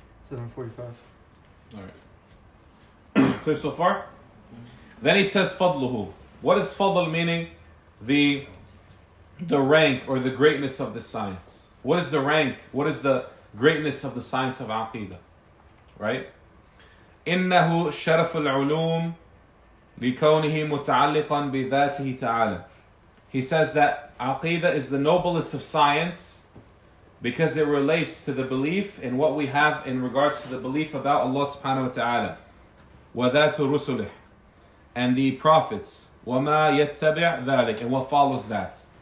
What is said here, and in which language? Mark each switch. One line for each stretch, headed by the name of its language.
English: 7:45. Alright. Clear so far? Then he says fadluhu. What is fadl meaning? The rank or the greatness of this science. What is the rank? What is the greatness of the science of Aqeedah? Right?
Arabic: إنه شرف العلوم لكونه متعلقا بذاته تعالى.
English: He says that Aqeedah is the noblest of science because it relates to the belief in what we have in regards to the belief about Allah subhanahu wa ta'ala.
Arabic: وَذَاتُ رُسُلِهِ.
English: And the prophets.
Arabic: وَمَا يَتَّبِعْ ذَلِكَ.
English: And what follows that.